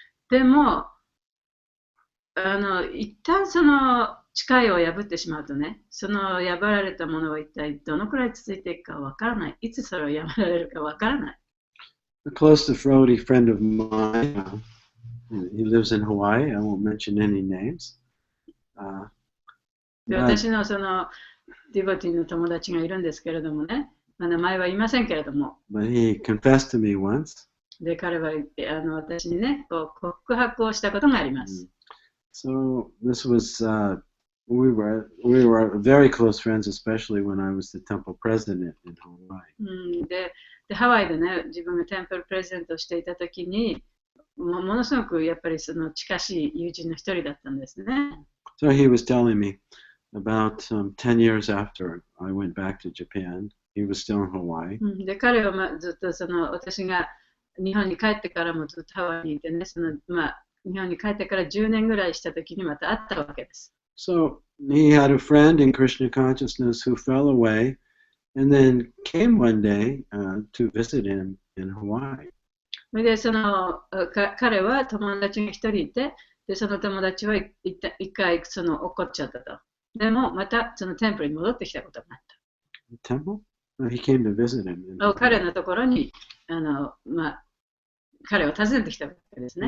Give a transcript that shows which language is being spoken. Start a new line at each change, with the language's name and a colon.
Japanese: でも、一旦その誓いを破ってしまうとね、その破られたものは一体どのくらい続いていくかわからない。いつそれを破られるかわからない。
English: A close to Frody friend of mine, he lives in Hawaii. I won't mention any names.
Japanese: で、私のそのディボティの友達がいるんですけれどもね、名前は言いませんけれども。
English: But he confessed to me once.
Japanese: で、彼は私にね、告白をしたことがあります。
English: So this was, we were very close friends, especially when I was the temple president in Hawaii.
Japanese: で、ハワイでね、自分がテンプルプレゼントをしていたときに、ものすごくやっぱりその近しい友人の一人だったんですね。
English: So he was telling me about 10 years after I went back to Japan, he was still in Hawaii.
Japanese: で、彼はずっとその私が日本に帰ってからもずっとハワイにいてね、日本に帰ってから10年ぐらいしたときにまた会ったわけです。
English: So he had a friend in Krishna consciousness who fell away and then came one day to visit him in Hawaii.
Japanese: で、彼は友達が一人いて、で、その友達は一回落っこっちゃったと。でも、またそのテンプルに戻ってきたことがあった。
English: Temple? No, he came to visit him.
Japanese: 彼のところに、彼を訪ねてきたわけですね。